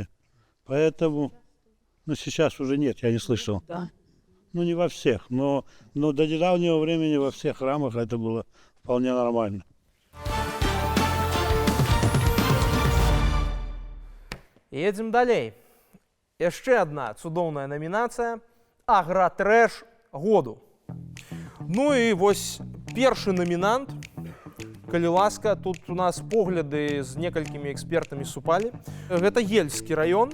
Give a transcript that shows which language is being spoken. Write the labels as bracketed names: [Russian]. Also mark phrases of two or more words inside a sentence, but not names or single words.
[Russian] Поэтому, сейчас уже нет, я не слышал. Да. Не во всех, но до недавнего времени во всех храмах это было вполне нормально. [Belarusian] Едем далей. Яшчэ одна цудоўная номінацыя «Агратрэш году». Ну і вось першы номінант. Калі ласка, тут у нас погляды з некалькімі экспертамі супалі. Гэта Ельскі раён.